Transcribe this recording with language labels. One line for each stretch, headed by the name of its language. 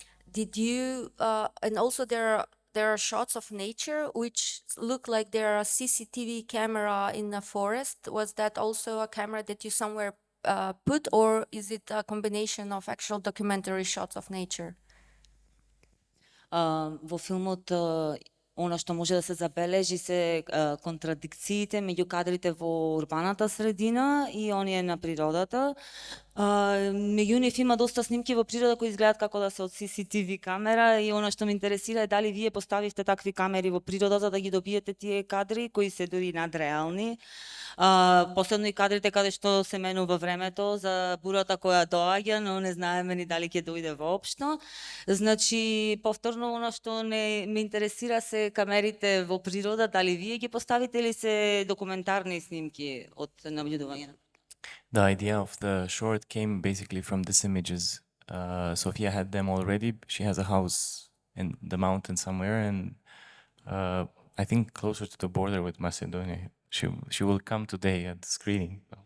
English: Did you and also there are shots of nature which look like there are a CCTV camera in a forest. Was that also a camera that you somewhere put, or is it a combination of actual documentary shots of nature?
Macedonian: Во филмот она што може да се забележи се контрадикциите меѓу кадрите во урбаната средина и оние на природата. Меѓу нив има доста снимки во природа кои изгледаат како да се од CCTV камера и она што ме интересира е дали вие поставивте такви камери во природата да ги добиете тие кадри кои се дури надреални. Последно и кадрите каде што се менува времето за бурата која доаѓа, но не знаеме ни дали ќе дојде воопшто. Значи, повторно она што ме интересира се камерите во природа, дали вие ги поставите или се документарни снимки од наблюдување?
English: The idea of the short came basically from these images. Sophia had them already. She has a house in the mountain somewhere, and I think closer to the border with Macedonia. She will come today at the screening.